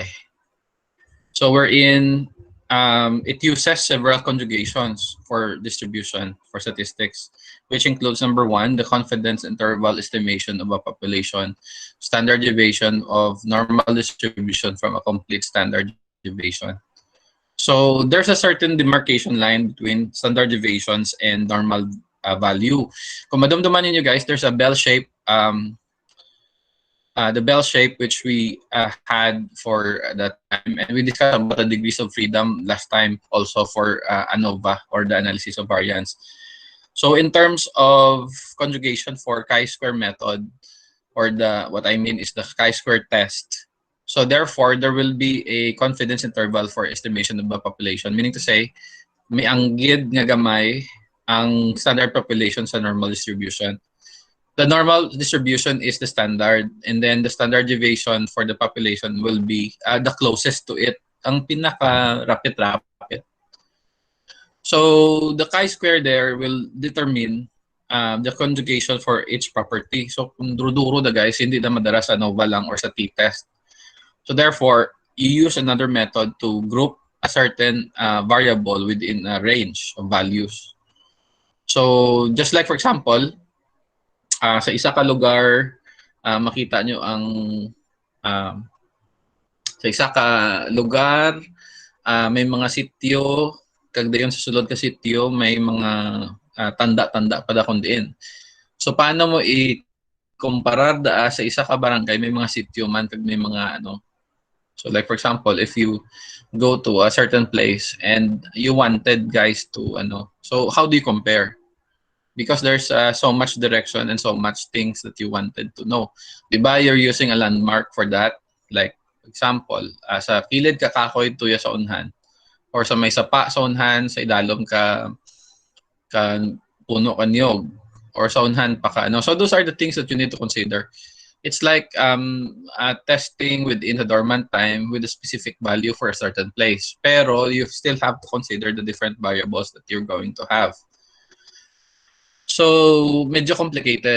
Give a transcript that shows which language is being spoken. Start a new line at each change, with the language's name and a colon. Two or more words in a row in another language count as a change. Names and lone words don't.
English: So we're in, it uses several conjugations for distribution for statistics, which includes number 1, the confidence interval estimation of a population, standard deviation of normal distribution from a complete standard deviation. So there's a certain demarcation line between standard deviations and normal value.
Hiligaynon: Kung madamdaman ninyo guys,
English: there's a bell shape, the bell shape which we had for that time, and we discussed about the degrees of freedom last time also for ANOVA, or the analysis of variance. So in terms of conjugation for chi-square method, or what I mean is the chi-square test. So therefore, there will be a confidence interval for estimation of the population. Meaning to say,
Hiligaynon: may anggid nga gamay ang standard population sa normal distribution.
English: The normal distribution is the standard, and then the standard deviation for the population will be the closest to it,
Hiligaynon: ang pinaka-rapid.
English: So the chi-square there will determine the conjugation for each property.
Hiligaynon: So kung duro-duro da guys, hindi na madala sa ANOVA lang or sa t-test.
English: So therefore, you use another method to group a certain variable within a range of values. So just like for example,
Hiligaynon: sa isa ka lugar, makita nyo ang sa isa ka lugar, may mga sityo, kagdayon sa sulod ka sityo, may mga tanda-tanda pa da kung diin. So paano mo i-comparar sa isa ka barangay, may mga sityo man, kag may mga ano.
English: So like for example, if you go to a certain place and you wanted guys to so how do you compare? Because there's so much direction and so much things that you wanted to know. Diba you're using a landmark for that? Like example,
Hiligaynon: sa kilid ka kakoy tuya sa unhan, or sa may sapa sa unhan, sa idalom ka puno ka niyog, or sa unhan pa ka.
English: So those are the things that you need to consider. It's like testing within the dormant time with a specific value for a certain place. Pero you still have to consider the different variables that you're going to have. So medyo complicated.